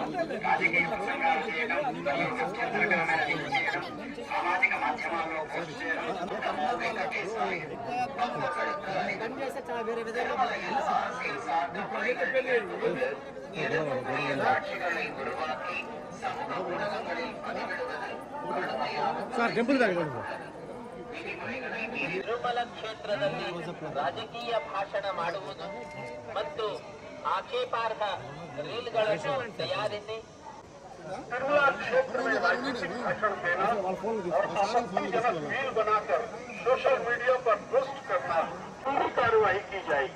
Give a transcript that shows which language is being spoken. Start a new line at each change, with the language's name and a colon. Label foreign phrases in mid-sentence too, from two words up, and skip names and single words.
Telugu: రాజకీయ ప్రసంగాలు చేయడం మరియు అభ్యంతరకరమైన లింక్ చేయడం, సామాజిక మాధ్యమాల్లో పోస్ట్ చేయడం వెంకటేశాయ
Tamil: சாட்சிகளை உருவாக்கி சமூக ஊடகங்களில் பதிவிடுவது
Kannada: ತಿರುಮಲ ಕ್ಷೇತ್ರದಲ್ಲಿ ರಾಜಕೀಯ ಭಾಷಣ ಮಾಡುವುದು ಮತ್ತು ಆಕ್ಷೇಪಾರ್ಹ ರೀಲ್ಗಳನ್ನು ತಯಾರಿಸಿ
Hindi: तिरुमला क्षेत्र में राजनीतिक भाषण देना और आपत्तिजनक रील बनाकर सोशल मीडिया पर पोस्ट करना पूरी कार्रवाई की जाएगी.